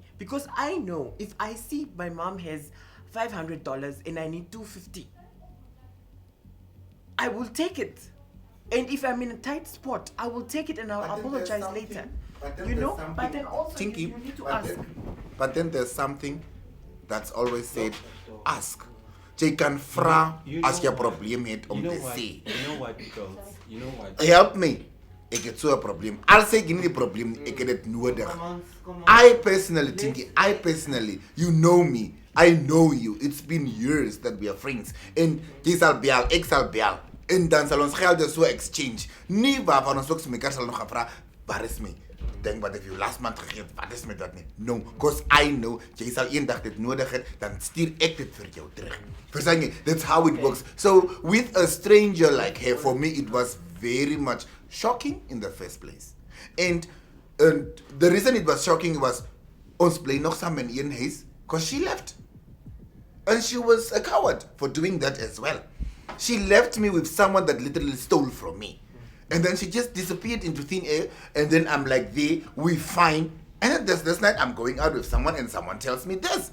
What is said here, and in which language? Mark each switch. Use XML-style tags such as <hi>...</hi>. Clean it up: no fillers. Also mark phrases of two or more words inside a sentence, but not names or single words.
<en>Because I know if I see my mom has $500 and I need $250, I will take it. And if I'm in a tight spot, I will take it and I'll apologize later. But then also Tinky, you need to ask. But then there's something that's always said, ask.</en> <af>Jy kan vra as jy 'n probleem het om te sê.</af> <en>You know what, girls? You know what? Help me.</en> <af>Ek het so 'n probleem. Al sê ek nie die probleem nie, ek het dit nodig.</af> <en>I personally, Tinky, you know me. I know you. It's been years that we are friends.</en> <af>En jy sal bel, ek sal bel. En dan sal ons gelde so exchange. Nie waarvan ons ook so mekaar sal nog gaan vra, waar is my? Denk wat ek vir jou</af> <en>last month</en> <af>gegee het, wat is met dat nie?</af> <en>No, because I know,</en> <af>jy sal eendag dit nodig het, dan stuur ek dit vir jou terug. Verstaan jy?</af> <en>That's how it works. So, with a stranger like her, for me, it was very much shocking in the first place. And the reason it was shocking was,</en> <af>ons bly nog saam in een huis,</af> <en>because she left. And she was a coward for doing that as well. She left me with someone that literally stole from me. And then she just disappeared into thin air. And then I'm like, we fine. And then this night I'm going out with someone and someone tells me this.</en>